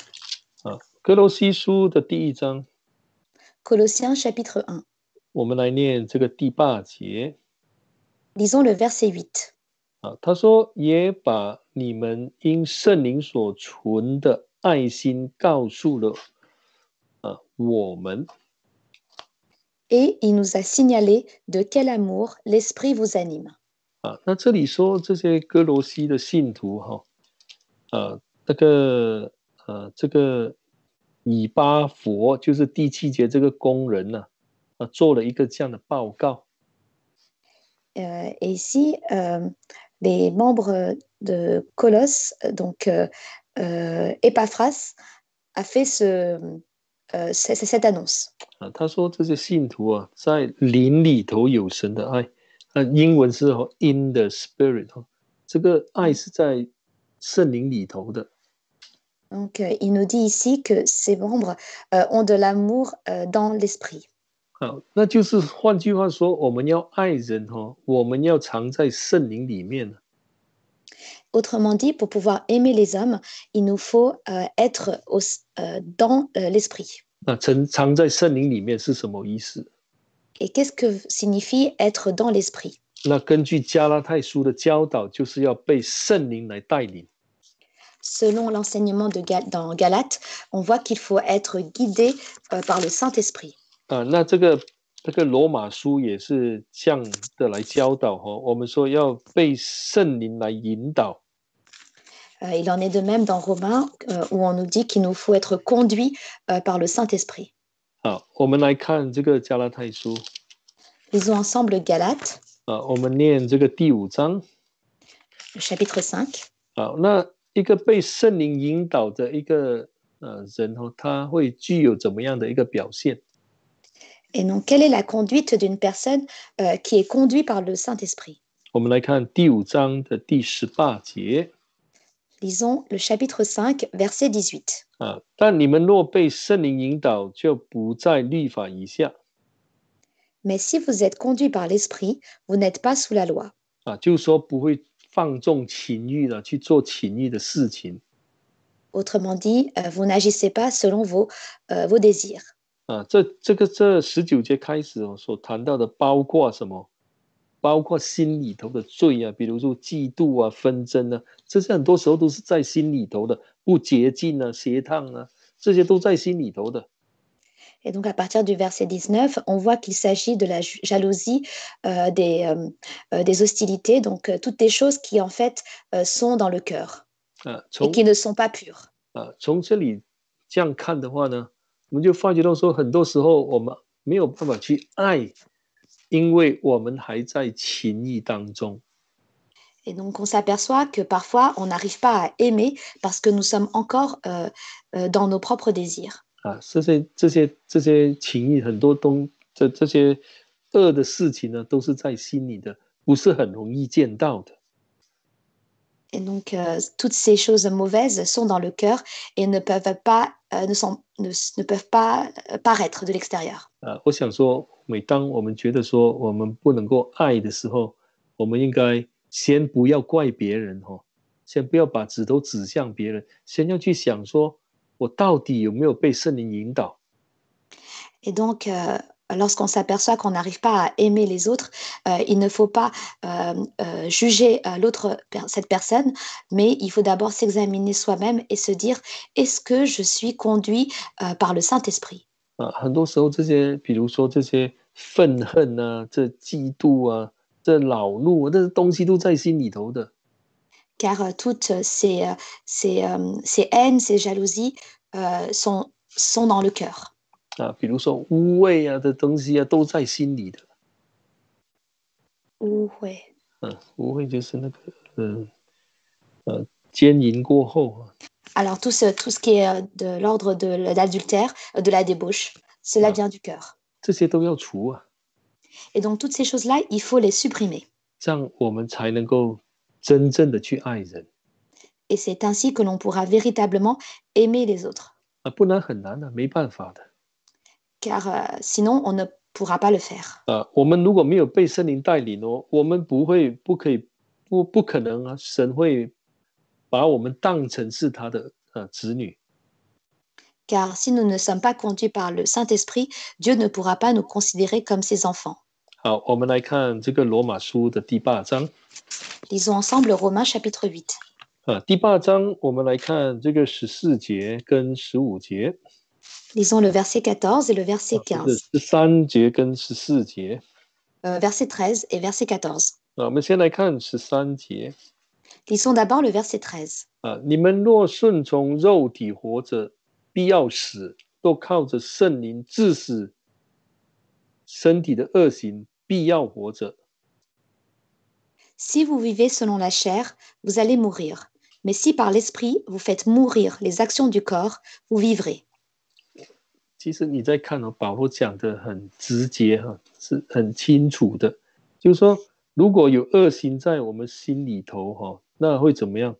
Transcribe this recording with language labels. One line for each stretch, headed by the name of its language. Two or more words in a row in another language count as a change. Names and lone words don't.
Chinese: 哥罗西书的第1章。
French: Colossiens chapitre 1.
Chinese: 我们来念这个第8节。
French: Lisons le verset 8.
Chinese: 他说也把你们因圣灵所存的爱心告诉了我们。
French: Et il nous a signalé de quel amour l'Esprit vous anime.
Chinese: 那这里说这些哥罗西的信徒这个以巴弗就是第7节这个工人呢做了一个这样的报告。
French: Et ici, les membres de Colosse, donc Epaphras, a fait cette annonce.
Chinese: 他说这些信徒在灵里头有神的爱，英文是
English: in the spirit，
Chinese: 这个爱是在圣灵里头的。
French: Donc, il nous dit ici que ces membres ont de l'amour dans l'esprit.
Chinese: 那就是换句话说，我们要爱人我们要藏在圣灵里面。
French: Autrement dit, pour pouvoir aimer les hommes, il nous faut être dans l'esprit.
Chinese: 那藏在圣灵里面是什么意思？
French: Et qu'est-ce que signifie être dans l'esprit?
Chinese: 那根据加拉太书的教导，就是要被圣灵来带领。
French: Selon l'enseignement dans Galates, on voit qu'il faut être guidé par le Saint-Esprit.
Chinese: 那这个罗马书也是这样的来教导我们说要被圣灵来引导。
French: Il en est de même dans Romains où on nous dit qu'il nous faut être conduit par le Saint-Esprit.
Chinese: 好，我们来看这个加拉太书。
French: Lisons ensemble Galates.
Chinese: 我们念这个第5章。
French: Chapitre 5.
Chinese: 好，那一个被圣灵引导的一个人他会具有怎么样的一个表现？
French: Et donc, quelle est la conduite d'une personne qui est conduite par le Saint-Esprit?
Chinese: 我们来看第5章的第18节。
French: Lisons le chapitre 5, verset 18.
Chinese: 但你们若被圣灵引导，就不在律法以下。
French: Mais si vous êtes conduit par l'Esprit, vous n'êtes pas sous la loi.
Chinese: 就是说不会放纵情欲的去做情欲的事情。
French: Autrement dit, vous n'agissez pas selon vos désirs.
Chinese: 这19节开始所谈到的包括什么？包括心里头的罪比如说嫉妒纷争这些很多时候都是在心里头的，不洁净邪荡这些都在心里头的。
French: Et donc, à partir du verset 19, on voit qu'il s'agit de la jalousie, des hostilités, donc toutes des choses qui, en fait, sont dans le cœur et qui ne sont pas pures.
Chinese: 从这里这样看的话呢，我们就发觉到说，很多时候我们没有办法去爱，因为我们还在情欲当中。
French: Et donc, on s'aperçoit que parfois, on n'arrive pas à aimer parce que nous sommes encore dans nos propres désirs.
Chinese: 这些情欲很多这些恶的事情呢，都是在心里的，不是很容易见到的。
French: Et donc, toutes ces choses mauvaises sont dans le cœur et ne peuvent pas paraître de l'extérieur.
Chinese: 我想说，每当我们觉得说我们不能够爱的时候，我们应该先不要怪别人先不要把指头指向别人，先要去想说，我到底有没有被圣灵引导？
French: Et donc, lorsqu'on s'aperçoit qu'on n'arrive pas à aimer les autres, il ne faut pas juger cette personne, mais il faut d'abord s'examiner soi-même et se dire, est-ce que je suis conduit par le Saint-Esprit?
Chinese: 很多时候这些，比如说这些愤恨这嫉妒这恼怒这东西都在心里头的。
French: car toutes ces haines, ces jalousies sont dans le cœur.
Chinese: 比如说污秽的东西都在心里的。污秽。污秽就是那个奸淫过后。
French: Alors tout ce qui est de l'ordre de l'adultère, de la débauche, cela vient du cœur.
Chinese: 这些都要除啊。
French: Et donc toutes ces choses-là, il faut les supprimer.
Chinese: 这样我们才能够真正的去爱人。
French: Et c'est ainsi que l'on pourra véritablement aimer les autres.
Chinese: 不然很难的，没办法的。
French: Car sinon, on ne pourra pas le faire.
Chinese: 我们如果没有被圣灵带领我们不可能啊，神会把我们当成是他的子女。
French: Car si nous ne sommes pas conduits par le Saint-Esprit, Dieu ne pourra pas nous considérer comme ses enfants.
Chinese: 好，我们来看这个罗马书的第8章。
French: Lisons ensemble Romains chapitre 8.
Chinese: 第8章我们来看这个14节跟15节。
French: Lisons le verset 14 et le verset 15.
Chinese: 13 节跟14节。
French: verset 13 et verset 14.
Chinese: 我们先来看13节。
French: Lisons d'abord le verset 13.
Chinese: 你们若顺从肉体活着，必要死，都靠着圣灵治死身体的恶行，必要活着。
French: Si vous vivez selon la chair, vous allez mourir. Mais si par l'esprit vous faites mourir les actions du corps, vous vivrez.
Chinese: 其实你在看保罗讲的很直接是很清楚的，就是说如果有恶行在我们心里头那会怎么样？